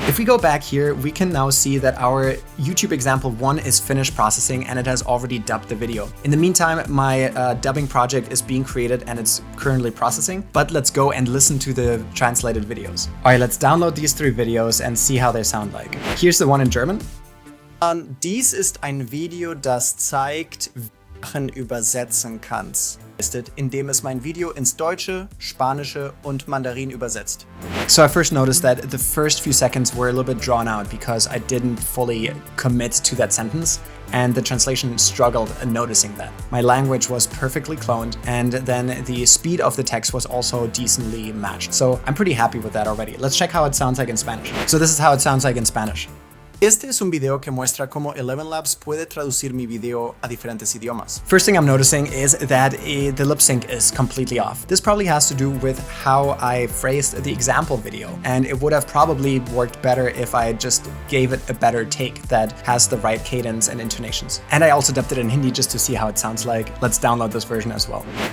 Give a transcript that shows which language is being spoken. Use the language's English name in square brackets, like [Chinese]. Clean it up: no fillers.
[English] If we go back here, we can now see that our YouTube example 1 is finished processing and it has already dubbed the video. In the meantime, my dubbing project is being created and it's currently processing, but let's go and listen to the translated videos. All right, let's download these 3 videos and see how they sound like. Here's the one in German. [German] Dies ist ein Video, das zeigt, übersetzen kannst, indem es mein Video ins Deutsche, Spanische und Mandarin übersetzt. [English] So I first noticed that the first few seconds were a little bit drawn out because I didn't fully commit to that sentence, and the translation struggled noticing that. My language was perfectly cloned, and then the speed of the text was also decently matched. So I'm pretty happy with that already. Let's check how it sounds like in Spanish. So this is how it sounds like in Spanish. [Spanish] Este es un video que muestra cómo ElevenLabs puede traducir mi video a diferentes idiomas. [English] First thing I'm noticing is that the lip sync is completely off. This probably has to do with how I phrased the example video, and it would have probably worked better if I just gave it a better take that has the right cadence and intonations. And I also dubbed it in Hindi just to see how it sounds like. Let's download this version as well.